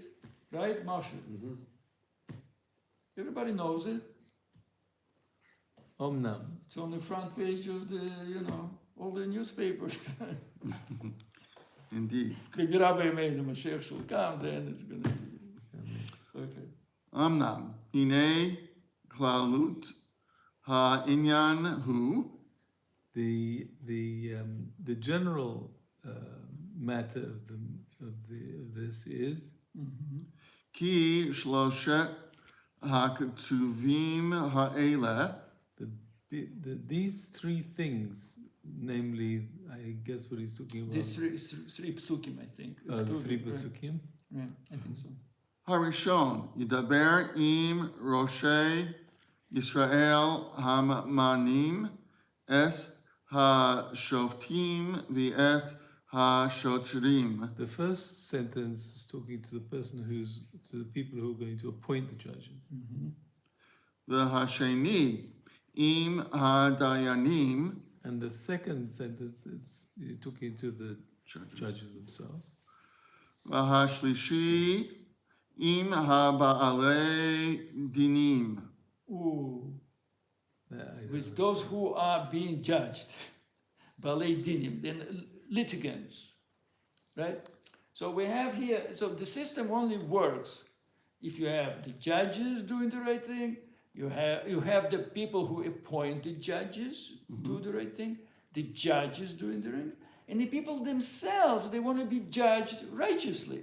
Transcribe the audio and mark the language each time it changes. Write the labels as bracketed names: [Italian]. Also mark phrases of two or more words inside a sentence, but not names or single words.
[English] Right, Marsha? Everybody knows it. Omnam. It's on the front page of the, all the newspapers. Indeed. Kijk, de rabbi made the Mashiach shall come, then it's going to be. Okay. [Hebrew] אמנם הנה כללות הענין הוא [English] The general matter of this is [Hebrew] כי שלשת הכתובים האלה [English] these three things, namely, I guess what he's talking about. These three psukim, I think. The three Right. pasukim. Yeah, I think so. [Hebrew] הראשון ידבר עם ראשי ישראל הממנים את השופטים ואת השוטרים. [English] The first sentence is talking to the the people who are going to appoint the judges. [Hebrew] והשני עם הדיינים [English] And the second sentence is you're talking to the judges themselves. [Hebrew] והשלישי עם בעלי דינים. [English] Ooh. I don't With know. those who are being judged, [Hebrew] בעלי דינים, [English] then litigants, right? So we have here, so the system only works if you have the judges doing the right thing, you have the people who appoint the judges do the right thing, the judges doing the right thing, and the people themselves, they want to be judged righteously.